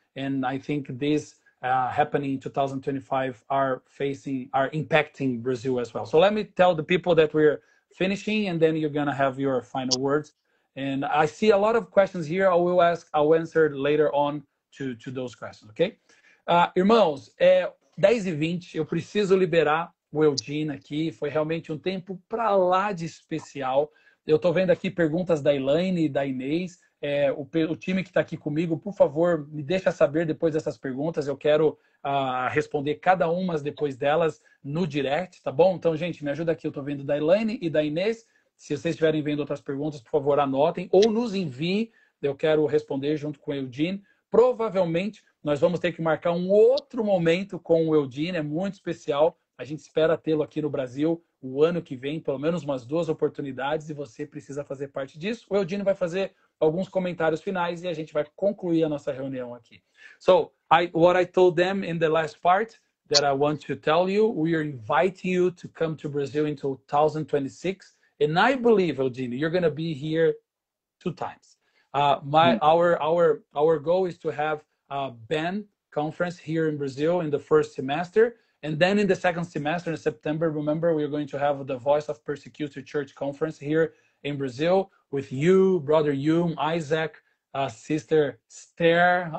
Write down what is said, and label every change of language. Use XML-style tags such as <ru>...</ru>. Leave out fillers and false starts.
<en>And I think this happening in 2025 are impacting Brazil as well. So let me tell the people that we're finishing, and then you're gonna have your final words. And I see a lot of questions here. I'll answer later on to those questions, okay?</en> <pt>Irmãos, 10h20, eu preciso liberar o Eugene aqui. Foi realmente um tempo para lá de especial. Eu tô vendo aqui perguntas da Elaine e da Inês. O time que está aqui comigo, por favor, me deixa saber depois dessas perguntas. Eu quero responder cada uma depois delas no direct, tá bom? Então, gente, me ajuda aqui. Eu estou vendo da Elaine e da Inês. Se vocês estiverem vendo outras perguntas, por favor, anotem ou nos enviem. Eu quero responder junto com o Eugene. Provavelmente, nós vamos ter que marcar um outro momento com o Eugene. É muito especial. A gente espera tê-lo aqui no Brasil o ano que vem, pelo menos umas 2 oportunidades, e você precisa fazer parte disso. O Eugene vai fazer alguns comentários finais e a gente vai concluir a nossa reunião aqui.</pt> <en>So, what I told them in the last part that I want to tell you, we are inviting you to come to Brazil in 2026, and I believe, Eugene, you're going to be here 2 times. Our goal is to have a BAN conference here in Brazil in the first semester, and then in the second semester in September, remember, we're going to have the Voice of Persecuted Church conference here in Brazil with you, Brother Hume, Isaac, Sister Esther.</en>